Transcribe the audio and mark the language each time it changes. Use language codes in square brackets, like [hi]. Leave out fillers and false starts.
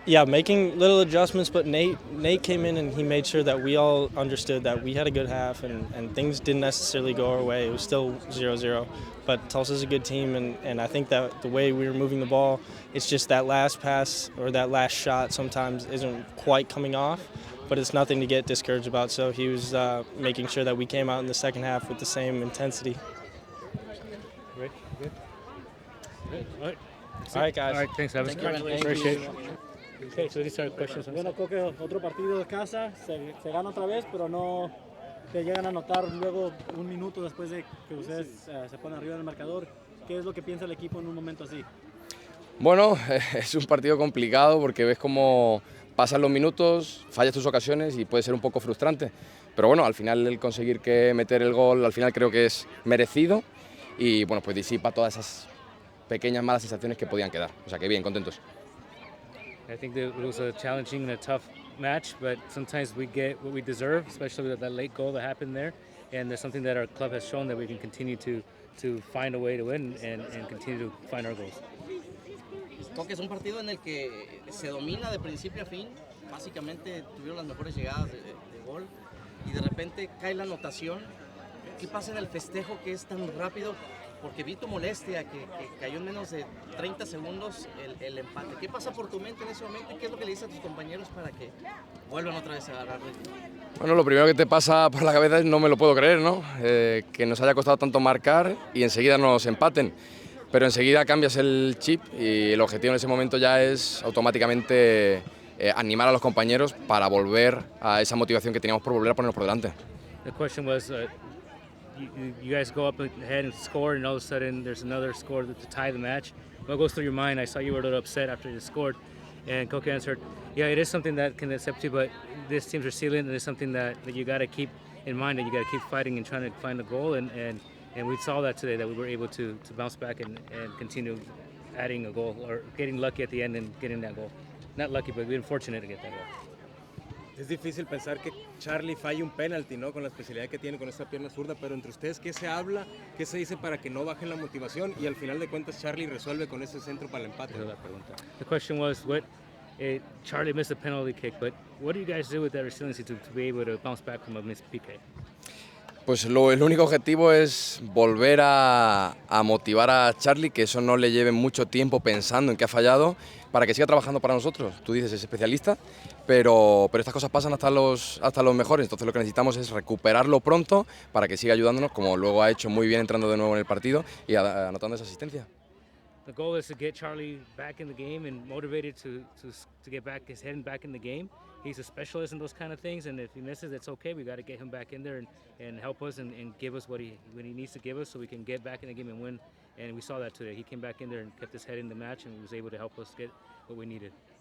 [en] Yeah, making little adjustments, but Nate came in and he made sure that we all understood that we had a good half and things didn't necessarily go our way. It was still 0-0, but Tulsa's a good team, and I think that the way we were moving the ball, it's just that last pass or that last shot sometimes isn't quite coming off. But it's nothing to get discouraged about. So he was making sure that we came out in the second half with the same intensity. Great, good. All right, guys. All right, thanks, Evan. Appreciate it. Okay, so these are questions. [es] Bueno, Coque, otro partido de casa, se gana otra vez, pero no te llegan a anotar luego un minuto después de que ustedes se ponen arriba del marcador. ¿Qué es lo que piensa el equipo en un momento así? Bueno, es un partido complicado porque ves cómo pasan los minutos, fallas tus ocasiones y puede ser un poco frustrante. Pero bueno, al final el conseguir meter el gol, al final creo que es merecido y bueno, pues disipa todas esas pequeñas malas sensaciones que podían quedar. O sea que bien, contentos. [en] I think that it was a challenging and a tough match, but sometimes we get what we deserve, especially with that late goal that happened there. And there's something that our club has shown that we can continue to find a way to win and continue to find our goals. [es] Porque es un partido en el que se domina de principio a fin. Básicamente tuvieron las mejores llegadas de gol y de repente cae la anotación. ¿Qué pasa en el festejo que es tan rápido? Porque vi tu molestia que cayó en menos de 30 segundos el empate. ¿Qué pasa por tu mente en ese momento y qué es lo que le dices a tus compañeros para que vuelvan otra vez a agarrar ritmo? Bueno, lo primero que te pasa por la cabeza es no me lo puedo creer, ¿no? Que nos haya costado tanto marcar y enseguida nos empaten. Pero enseguida cambias el chip y el objetivo en ese momento ya es automáticamente animar a los compañeros para volver a esa motivación que teníamos por volver a ponernos por delante. [en] The question was, you guys go up ahead and score, and all of a sudden there's another score to tie the match. What goes through your mind? I saw you were a little upset after you scored, and Coque answered, yeah, it is something that can accept you, but this team's resilient, and it's something that you got to keep in mind, and you got to keep fighting and trying to find a goal, and we saw that today, that we were able to bounce back and continue adding a goal or getting lucky at the end and getting that goal. Not lucky, but we've been fortunate to get that goal. [es] Es difícil pensar que Charlie falle un penalti, ¿no? Con la especialidad que tiene con esta pierna zurda, pero entre ustedes, ¿qué se habla? ¿Qué se dice para que no bajen la motivación? Y al final de cuentas, Charlie resuelve con ese centro para el empate. [en] The question was, Charlie missed a penalty kick, but what do you guys do with that resiliency to be able to bounce back from a missed PK? [es] Pues el único objetivo es volver a motivar a Charlie, que eso no le lleve mucho tiempo pensando en que ha fallado, para que siga trabajando para nosotros. Tú dices, es especialista, pero estas cosas pasan hasta los mejores, entonces lo que necesitamos es recuperarlo pronto para que siga ayudándonos, como luego ha hecho muy bien entrando de nuevo en el partido y anotando esa asistencia. [en] The goal is to get Charlie back in the game and motivated to get back his head back in the game. He's a specialist in those kind of things, and if he misses, it's okay. We got to get him back in there and help us and give us what he needs to give us so we can get back in the game and win. And we saw that today. He came back in there and kept his head in the match and was able to help us get what we needed.